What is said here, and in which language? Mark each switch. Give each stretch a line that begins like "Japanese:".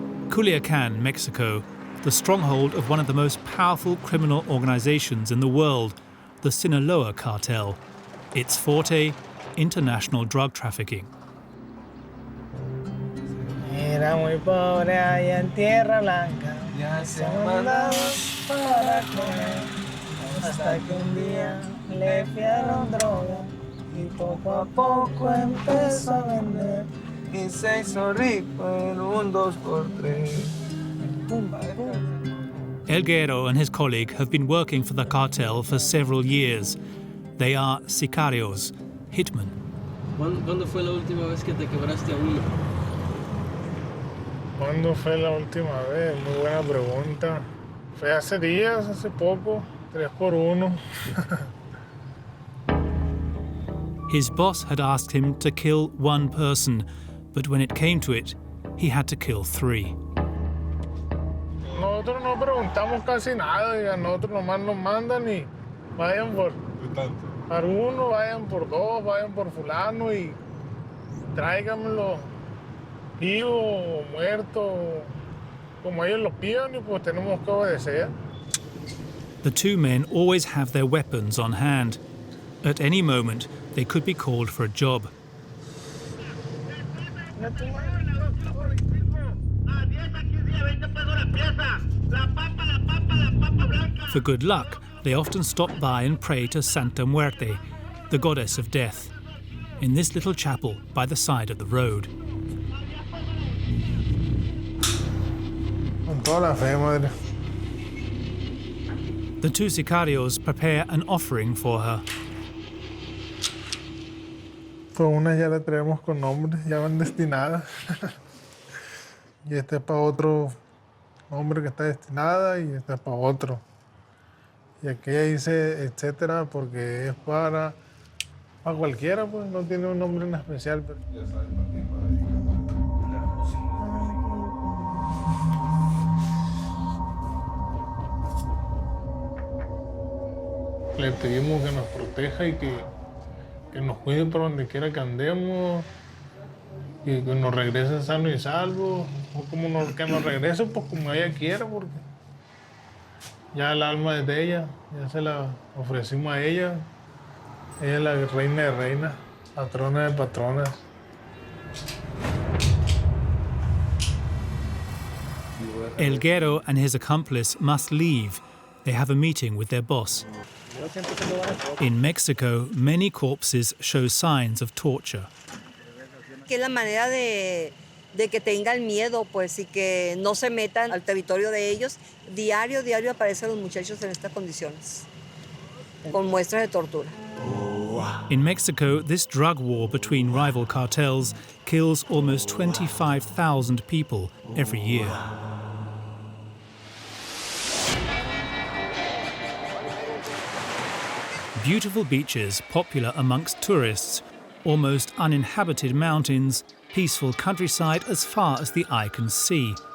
English: Culiacan, Mexico, the stronghold of one of the most powerful criminal organizations in the world, the Sinaloa Cartel. Its forte, international drug trafficking.
Spanish: Era muy pobre allá en Tierra Blanca, ya se mandaba para comer, hasta que un día le fiaron droga y poco a poco empezó a vender y se hizo rico en un 2x3.
English: El Guero and his colleague have been working for the cartel for several years. They are sicarios, hitmen.
Spanish: ¿Cuándo fue la última vez que te quebraste a uno? ¿Cuándo fue la última vez? Muy buena pregunta. Fue hace días, hace poco, 3x1.
English: His boss had asked him to kill one person, but when it came to it, he had to kill 3.
Spanish: Nosotros no preguntamos casi nada, y a nosotros nomás nos mandan y vayan por uno, vayan por 2, vayan por fulano y tráigamelo vivo o muerto, como ellos lo pidan y pues tenemos que obedecer.
English: The two men always have their weapons on hand. At any moment, they could be called for a job. For good luck, they often stop by and pray to Santa Muerte, the goddess of death, in this little chapel by the side of the road.
Spanish: Con toda la fe, madre.
English: The two sicarios prepare an offering for her.
Spanish: Pues una ya la traemos con nombre, ya van destinadas. Y este es para otro hombre que está destinada y este es para otro. Y aquella dice etcétera porque es para cualquiera, pues no tiene un nombre en especial. Pero... Le pedimos que nos proteja y que nos cuide por donde quiera que andemos y que nos regrese sano y salvo, o que nos regrese pues como ella quiera, porque ya el alma es de ella, ya se la ofrecimos a ella. Ella es la reina de reinas, patrona de patronas.
English: El Guero and his accomplice must leave. They have a meeting with their boss. In Mexico, many corpses show signs of torture.
Spanish: Que es la manera de que tengan miedo, pues, y que no se metan al territorio de ellos. Diario aparecen los muchachos en estas condiciones, con muestras de tortura.
English: In Mexico, this drug war between rival cartels kills almost 25,000 people every year. Beautiful beaches popular amongst tourists, almost uninhabited mountains, peaceful countryside as far as the eye can see.